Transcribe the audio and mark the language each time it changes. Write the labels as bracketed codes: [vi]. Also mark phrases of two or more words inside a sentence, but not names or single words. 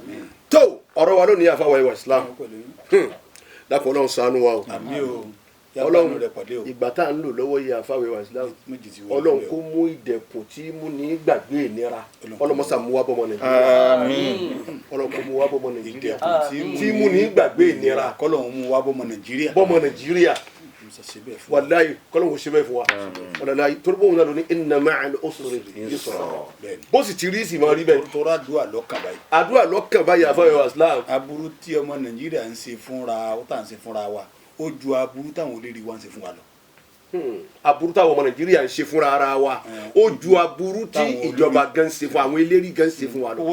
[yo] tó ọ̀rọ̀ wa lónìí àfàwọ̀ ẹwà islam dákun ọlọ́run ṣàánú wa o ọlọ́run ìgbà tá à ń lò lọ́wọ́ yìí àfàwọ̀ ẹwà islam ọlọ́run kó mú ìdẹ̀kùn tí mú ní gbàgbé ìnira ọlọ́mọṣà mú wá bọ́mọ nàìjíríà ọlọ́run kó mú wá bọ́mọ nàìjíríà tí mú ní gbàgbé ìnira kọ́lọ́run mú wá bọ́mọ nàìjíríà wàláyé kọ́lọ́hún ṣe bẹ́ẹ̀ fún wa wàláyé torí bóun náà ló ní [ar] إن مع العسر يسرا [yo] bó sì ti rí sì máa rí bẹ́ẹ̀. tọ́ra àdúrà lọ́kàn báyìí. àdúrà lọ́kàn báyìí àfọwọ́ islam. aburú tí ọmọ nàìjíríà ń ṣe fúnra ó tà ń ṣe fúnra wa ó ju aburú táwọn olórí wa ń ṣe fún wa lọ. aburú táwọn ọmọ nàìjíríà ń ṣe fúnra ara wa ó ju aburú tí ìjọba gan ṣe fún àwọn eléré gan ṣe fún wa lọ.